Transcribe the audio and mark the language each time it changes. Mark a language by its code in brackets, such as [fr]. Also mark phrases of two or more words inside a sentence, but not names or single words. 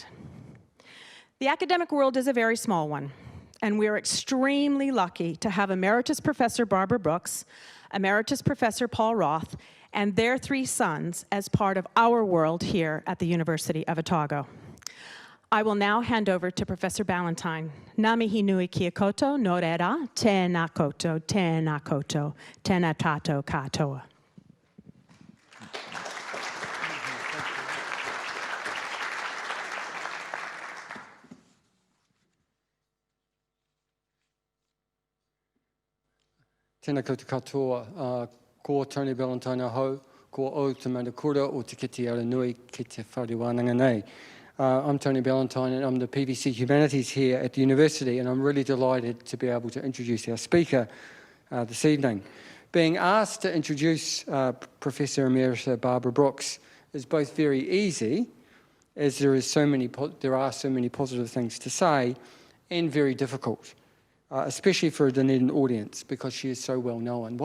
[en] The academic world is a very small one, and we are extremely lucky to have Emeritus Professor Barbara Brookes, Emeritus Professor Paul Roth, and their three sons as part of our world here at the University of Otago. I will now hand over to Professor Ballantyne. [mi] Ngā mihi nui kia koutou, no reira, tēnā koutou, tēnā tātou katoa. Tēnā koutou katoa, ko Tony Ballantyne ahau, ko o te mana kura o te kiti Aranui ki te whare wānanga nei. [en] I'm Tony Ballantyne, and I'm the PVC Humanities here at the university, and I'm really delighted to be able to introduce our speaker this evening. Being asked to introduce Professor Emerita Barbara Brookes is both very easy, as there are so many positive things to say, and very difficult, especially for a Dunedin audience, because she is so well known.